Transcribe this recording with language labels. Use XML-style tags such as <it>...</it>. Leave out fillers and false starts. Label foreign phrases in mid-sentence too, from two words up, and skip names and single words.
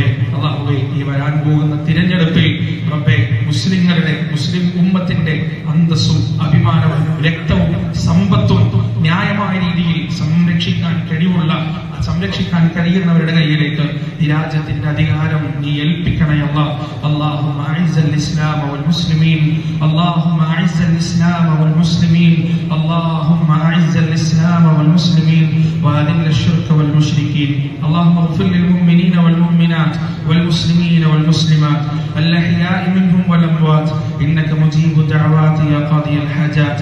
<ml>അല്ലാഹുവേ, ഈ വരാൻ പോകുന്ന തിരഞ്ഞെടുപ്പിൽ റബ്ബേ, മുസ്ലിം ഉമ്മത്തിന്റെ അന്തസ്സും അഭിമാനവും രക്തവും സമ്പത്തും ന്യായമായ രീതിയിൽ സംരക്ഷിക്കാൻ സംരക്ഷിക്കാൻ കഴിയുന്നവരുടെ കയ്യിലേക്ക് ഈ രാജ്യത്തിന്റെ അധികാരം നീ ഏൽപ്പിക്കണേ അല്ലാഹ്.</ml> <ar>اللهم أعز الإسلام والمسلمين اللهم أعز الإسلام والمسلمين اللهم أعز الإسلام والمسلمين وأذل الشرك والمشركين. اللهم اغفر للمؤمنين والمؤمنات والمسلمين والمسلمات الأحياء منهم والأموات إنك مجيب الدعوات يا قاضي الحاجات.</ar>